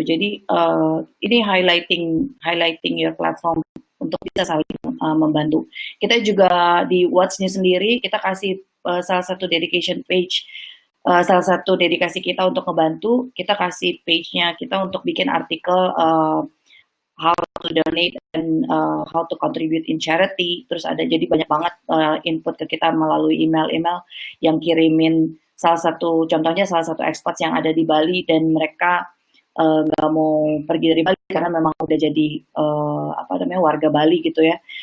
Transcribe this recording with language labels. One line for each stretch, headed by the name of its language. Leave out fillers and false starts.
Indonesian: Jadi ini highlighting your platform untuk bisa saling membantu. Kita juga di Watch-nya sendiri kita kasih salah satu dedication page, salah satu dedikasi kita untuk membantu. Kita kasih page-nya kita untuk bikin artikel
English: how to donate and how to contribute in charity.
Indonesian: Terus ada jadi banyak banget input ke kita melalui email-email yang kirimin salah satu expats yang ada di Bali dan mereka nggak mau pergi dari Bali karena memang udah jadi warga Bali gitu ya.